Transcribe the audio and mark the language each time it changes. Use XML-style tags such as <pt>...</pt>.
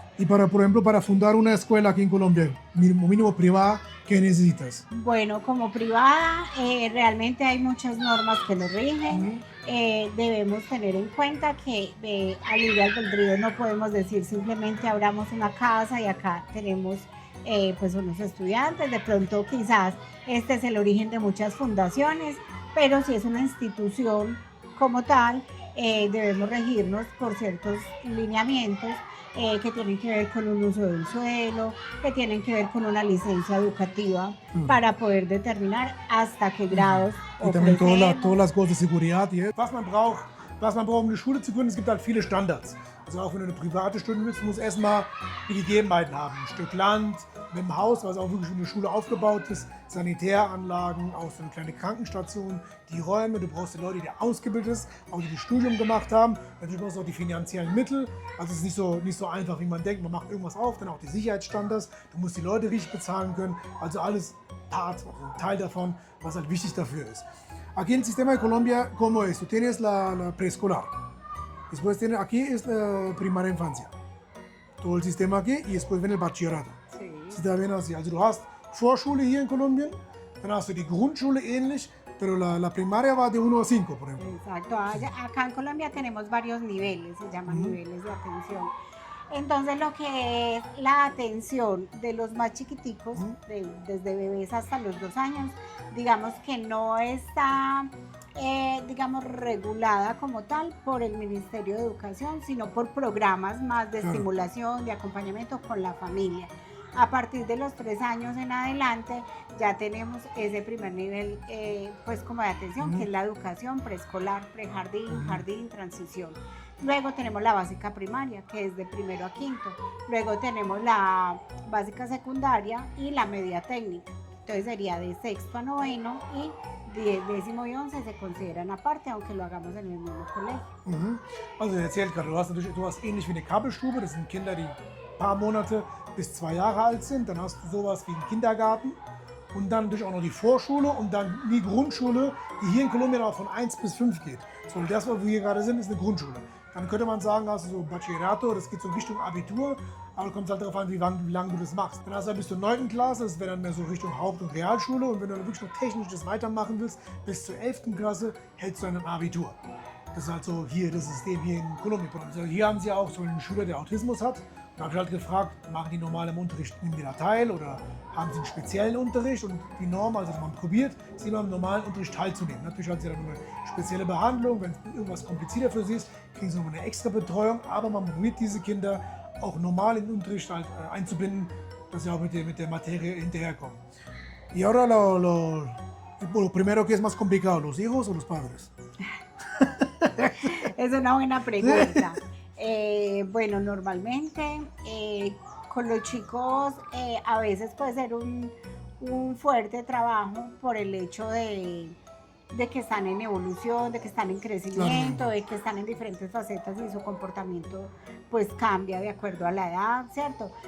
<es>Y para, por ejemplo, para fundar una escuela aquí en Colombia, mínimo privada, ¿qué necesitas? Bueno, como privada, realmente hay muchas normas que nos rigen. Debemos tener en cuenta que al libre albedrío no podemos decir simplemente abramos una casa y acá tenemos pues unos estudiantes. De pronto quizás este es el origen de muchas fundaciones, pero si es una institución como tal, debemos regirnos por ciertos lineamientos que tienen que ver con un uso del suelo, que tienen que ver con una licencia educativa para poder determinar hasta qué grados Y también todas las cosas de seguridad.</es> <de>Was man braucht, um eine Schule zu gründen, es gibt halt viele Standards. Also auch wenn du eine private Schule willst, musst du erstmal die Gegebenheiten haben. Ein Stück Land mit einem Haus, was auch wirklich wie eine Schule aufgebaut ist, Sanitäranlagen, auch so eine kleine Krankenstation, die Räume, du brauchst die Leute, die ausgebildet sind, auch die Studium gemacht haben. Natürlich brauchst du auch die finanziellen Mittel. Also es ist nicht so einfach, wie man denkt, man macht irgendwas auf, dann auch die Sicherheitsstandards, du musst die Leute richtig bezahlen können. Also alles Part, also ein Teil davon, was halt wichtig dafür ist.</de> <es>Aquí en el sistema de Colombia, ¿cómo es? Tú tienes la preescolar. Después tienes, aquí es la primaria infancia. Todo el sistema aquí y después viene el bachillerato. Sí. Está bien así.</es> <de>Also du hast Vorschule hier in Kolumbien, dann hast du die Grundschule ähnlich,</de> <es>pero la primaria va de 1 a 5, por ejemplo. Exacto. Acá en Colombia tenemos varios niveles, se llaman niveles de atención. Entonces lo que es la atención de los más chiquiticos, desde bebés hasta los 2 años, digamos que no está digamos, regulada como tal por el Ministerio de Educación, sino por programas más de estimulación, de acompañamiento con la familia. A partir de los 3 años en adelante ya tenemos ese primer nivel pues como de atención, que es la educación preescolar, prejardín, jardín, transición. Luego tenemos la básica primaria, que es de 1º a 5º. Luego tenemos la básica secundaria y la media técnica. Entonces sería de 6º a 9º y 10º y 11 se consideran aparte, aunque lo hagamos en el mismo colegio.</es> <de>Also erzählt gerade, du hast ähnlich wie eine Kabelstube, das sind Kinder, die ein paar Monate bis 2 Jahre alt sind. Dann hast du sowas wie einen Kindergarten und dann natürlich auch noch die Vorschule und dann die Grundschule, die hier in Kolumbien auch von 1 bis 5 geht. So, das, wo wir hier gerade sind, ist eine Grundschule. Dann könnte man sagen, hast du so Bachillerato, das geht so Richtung Abitur, aber du kommst halt darauf an, wie lange du das machst. Dann hast du bis zur 9. Klasse, das wäre dann mehr so Richtung Haupt- und Realschule, und wenn du dann wirklich noch technisch das weitermachen willst, bis zur 11. Klasse hältst du dann ein Abitur. Das ist halt so hier das System hier in Kolumbien. Also hier haben sie auch so einen Schüler, der Autismus hat. Da habe ich halt gefragt, machen die normal im Unterricht, nehmen die da teil oder haben sie einen speziellen Unterricht? Und die Norm, also man probiert, sie immer im normalen Unterricht teilzunehmen. Natürlich hat sie dann eine spezielle Behandlung, wenn es irgendwas komplizierter für sie ist, kriegen sie nochmal eine extra Betreuung. Aber man probiert diese Kinder auch normal in den Unterricht halt, einzubinden, dass sie auch mit der Materie hinterherkommen.</de> <es>Y ahora lo primero que es más complicado, ¿los hijos o los padres? Es una buena pregunta. Bueno, normalmente con los chicos a veces puede ser un fuerte trabajo por el hecho de que están en evolución, de que están en crecimiento, de que están en diferentes facetas y su comportamiento pues cambia de acuerdo a la edad, ¿cierto?</es>